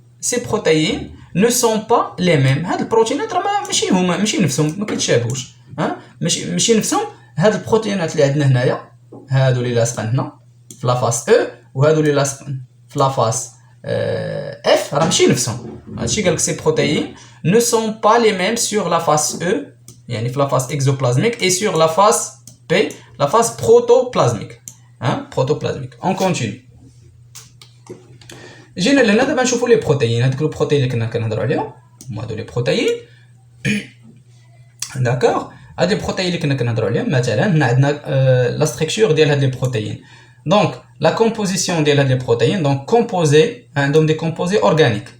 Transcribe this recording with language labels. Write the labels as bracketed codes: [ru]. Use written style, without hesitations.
[fr] ces protéines ne sont pas les mêmes. [ar] هاد البروتينات راه ماشي نفسهم، ما كيتشابهوش. ماشي نفسهم. هاد البروتينات اللي عندنا هنايا، هادو اللي لاصقين هنا في لافاس او، وهادو اللي لاصقين في لافاس اف، راه ماشي نفسهم. هادشي قالك [fr] ces protéines ne sont pas les mêmes [ar] sur la face E، يعني في [fr] la face exoplasmique، [ar] et sur la face P، [fr] la face protoplasmique. protoplasmique. On continue. [ar] جينا لهنا دابا نشوفوا لي بروتيين. هادوك البروتيين اللي كنا كنهضروا عليهم هما هادو لي بروتيين. داكوغ. هاد لي بروتيين اللي كنا كنهضروا عليهم مثلا هنا عندنا لا ستركتور ديال هاد لي بروتيين. دونك لا كومبوزيسيون ديال هاد لي بروتيين، دونك كومبوزي عندهم دي كومبوزي اورغانيك.